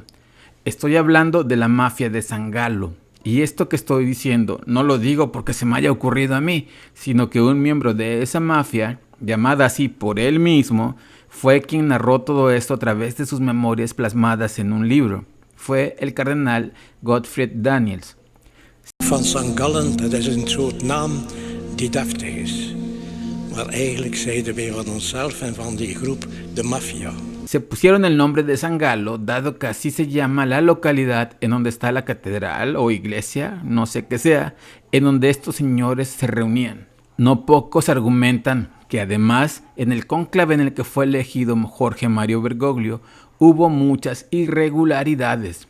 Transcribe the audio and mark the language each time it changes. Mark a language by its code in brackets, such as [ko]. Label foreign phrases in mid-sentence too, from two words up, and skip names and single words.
[es] Estoy hablando de la mafia de San Galo. Y esto que estoy diciendo no lo digo porque se me haya ocurrido a mí, sino que un miembro de esa mafia, llamada así por él mismo, fue quien narró todo esto a través de sus memorias plasmadas en un libro. Fue el cardenal Gottfried Daniels. [nl] Van St. Gallen, dat is een soort naam die deftig is. Maar eigenlijk zeiden wij van onszelf en van die groep de maffia. [es] Se pusieron el nombre de San Galo, dado que así se llama la localidad en donde está la catedral o iglesia, no sé qué sea, en donde estos señores se reunían. No pocos argumentan que además en el cónclave en el que fue elegido Jorge Mario Bergoglio hubo muchas irregularidades.